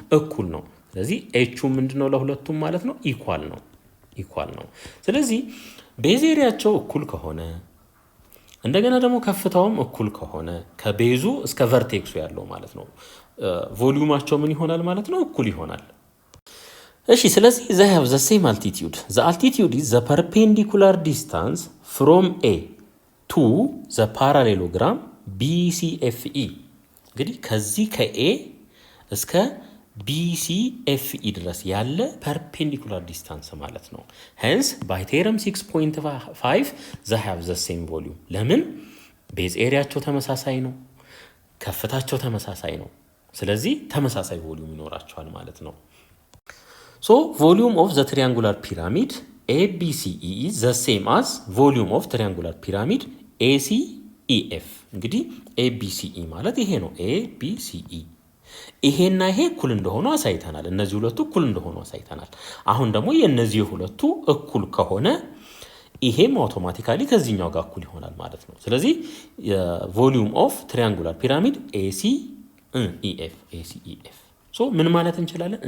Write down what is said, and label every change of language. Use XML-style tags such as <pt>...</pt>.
<am>እኩል ነው። ስለዚህ ኤቹ ምንድን ነው? ለሁለቱም ማለት ነው ኢኳል ነው። ስለዚህ ቤዝ ኤሪያቸው እኩል ከሆነ እንደገና ደግሞ ከፍታውም እኩል ከሆነ ከቤዙ እስከ ቨርቴክሱ ያለው ማለት ነው ቮሊዩማቸው ምን ይሆናል ማለት ነው? እኩል ይሆናል። እሺ ስለዚህ</am> <en>they have the same altitude. The altitude is the perpendicular distance from A to the parallelogram BCFE.</en> <am>እንግዲህ ከዚህ ከኤ እስከ BCFE ድረስ ያለ</am> <en>perpendicular distance</en> <am>ማለት ነው።</am> <en>hence by theorem 6.5 they have the same volume.</en> <am>ለምን? ቤዝ ኤሪያቸው ተመሳሳይ ነው፣ ከፍታቸው ተመሳሳይ ነው። ስለዚህ ተመሳሳይ ቮሊዩም ይኖራቸዋል ማለት ነው።</am> <en>So volume of the triangular pyramid ABCE is the same as volume of triangular pyramid ACEF.</en> <am>እንግዲህ ABCE ማለት ይሄ ነው። ABCE ይሄና ይሄ እኩል እንደሆኑ አሳይተናል። እነዚህ ሁለቱ እኩል እንደሆኑ አሳይተናል። አሁን ደግሞ የነዚህ ሁለቱ እኩል ከሆነ ይሄም አውቶማቲካሊ ከዚህኛው ጋር እኩል ይሆናል ማለት ነው። ስለዚህ</am> <en>ቮሊዩም ኦፍ ትሪያንጉላር ፒራሚድ ACEF ሶ</en> <am>ምን ማለት እንችላለን?</am>